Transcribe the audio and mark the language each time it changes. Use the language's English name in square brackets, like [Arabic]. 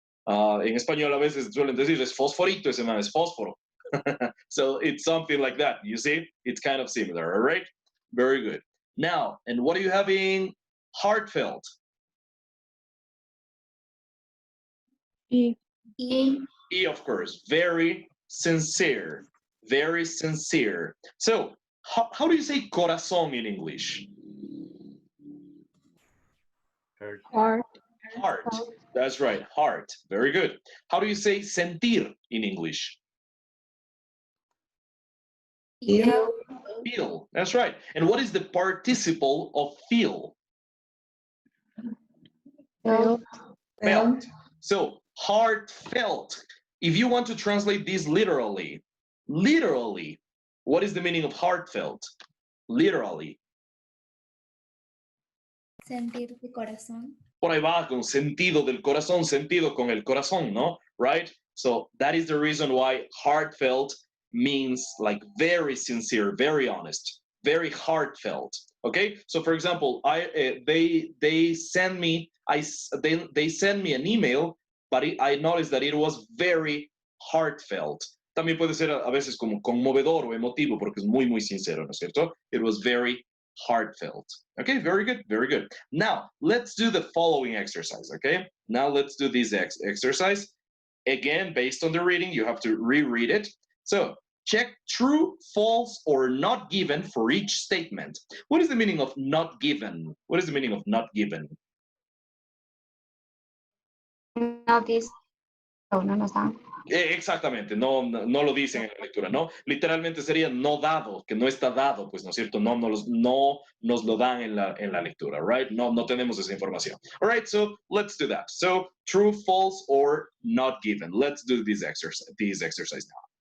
[Spanish] En español a veces suelen decir es fosforito, ese man es fósforo. [English] So it's something like that. You see, it's kind of similar. All right, very good. Now, and what do you have in heartfelt? E. E. E, of course, very sincere. Very sincere. So, how do you say corazón in English? Heart. Heart. That's right, heart. Very good. How do you say sentir in English? Feel. Feel. That's right. And what is the participle of feel? Felt. Felt. So, heartfelt. If you want to translate this literally, what is the meaning of heartfelt? Literally. [Spanish] Sentir de corazón. Por ahí va, con sentido del corazón, sentido con el corazón, ¿no? [English] Right? So that is the reason why heartfelt means like very sincere, very honest, very heartfelt. Okay? So for example, they send me they send me an email, but I noticed that it was very heartfelt. [Spanish] También puede ser a veces como conmovedor o emotivo porque es muy, muy sincero, ¿no es cierto? [English] It was very heartfelt. Okay, very good, very good. Now, let's do the following exercise, okay? Now let's do this exercise. Again, based on the reading, you have to reread it. So check true, false, or not given for each statement. What is the meaning of not given? What is the meaning of not given? [Spanish] No dice. No nos dan. Exactamente, no lo dicen en la lectura, ¿no? Literalmente sería no dado, que no está dado, pues, ¿no es cierto? No nos lo dan en la lectura, right? No tenemos esa información. [English] All right, so let's do that. So true, false, or not given. Let's do this exercise now.